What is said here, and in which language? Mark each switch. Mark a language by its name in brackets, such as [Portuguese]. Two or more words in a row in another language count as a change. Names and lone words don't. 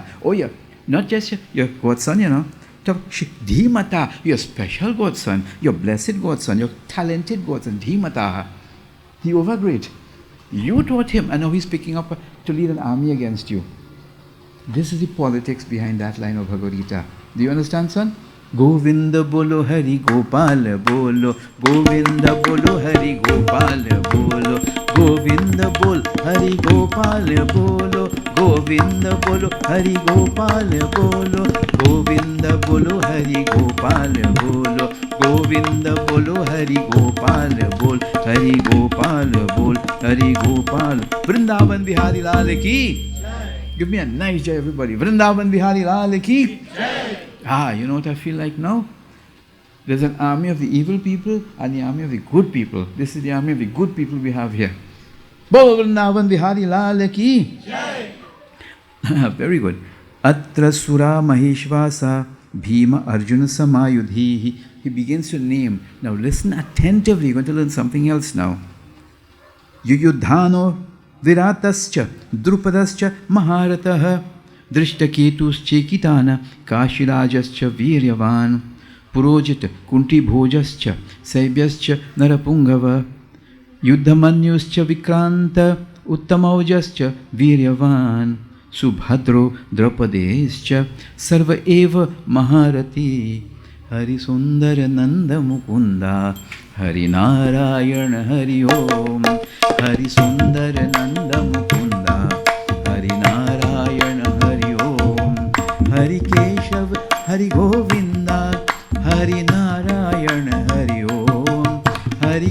[English] Oh yeah, not just your godson, you know. [Sanskrit] तव धीमता, [English] your special godson, your blessed godson, your talented godson, Dhimata. He overgreat. You taught him, and now he's picking up to lead an army against you. This is the politics behind that line of Bhagavad Gita. Do you understand, son? [Hindi] गोविंद बोलो हरि गोपाल बोलो, गोविंद बोलो हरि गोपाल बोलो, गोविंद बोल हरि गोपाल बोलो, गोविंद बोलो हरि गोपाल बोलो, गोविंद बोलो हरि गोपाल बोलो, गोविंद बोलो हरि गोपाल बोल, हरि गोपाल बोल, हरि गोपाल. वृंदावन बिहारी लाल की. [English] Give me a nice jai, everybody. [Hindi] वृंदावन बिहारी लाल की. [English] You know what I feel like now? There's an army of the evil people and the army of the good people. This is the army of the good people we have here. [Hindi] बोल वृंदावन बिहारी लाल की. [English] Very good. [Sanskrit] अत्र शूरा महेष्वासा भीमार्जुनसमा युधि. [English] He begins to name. Now listen attentively. You're going to learn something else now. [Sanskrit] युयुधानो विराटश्च द्रुपदश्च महारथः धृष्टकेतुश्चेकितानः काशिराजश्च वीर्यवान् पुरुजित् कुन्ति भोजश्च शैब्यश्च नरपुङ्गवः युधामन्युश्च विक्रान्त उत्तमौजाश्च वीर्यवान् सौभद्रो द्रौपदेयाश्च सर्व एव महारथाः हरि सुन्दर नन्द मुकुन्द हरि नारायण हरि ॐ हरि सुन्दर नन्द मुकुन्द हरि नारायण हरि ॐ हरि केशव हरि गोविन्द हरि नारायण हरि ॐ हरि